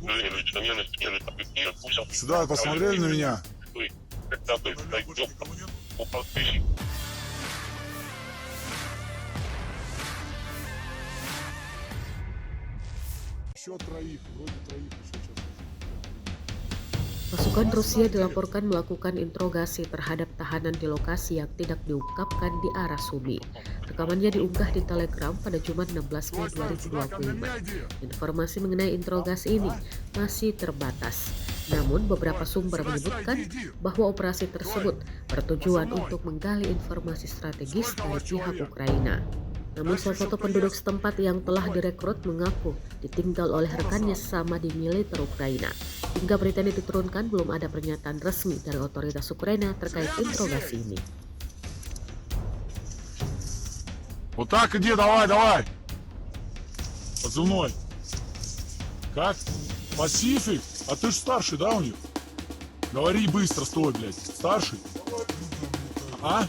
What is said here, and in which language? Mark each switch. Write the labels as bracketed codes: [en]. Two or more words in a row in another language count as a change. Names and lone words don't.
[ru] Сюда посмотрели на меня? Еще троих, вроде троих еще сейчас. [id] Pasukan Rusia dilaporkan melakukan interogasi terhadap tahanan di lokasi yang tidak diungkapkan di arah Sumy. Rekamannya diunggah di Telegram pada Jumat 16 Mei 2025. Informasi mengenai interogasi ini masih terbatas. Namun beberapa sumber menyebutkan bahwa operasi tersebut bertujuan untuk menggali informasi strategis dari pihak Ukraina. Namun salah satu penduduk setempat yang telah direkrut mengaku ditinggal oleh rekannya sesama di militer Ukraina. Hingga berita ini diturunkan, belum ada pernyataan resmi dari otoritas Ukraina terkait interogasi ini. [ru] Вот так иди, давай, давай. Позывной. Как? Пасифик? А ты ж старший, да, у них? Говори быстро, стой, блядь. Старший? А?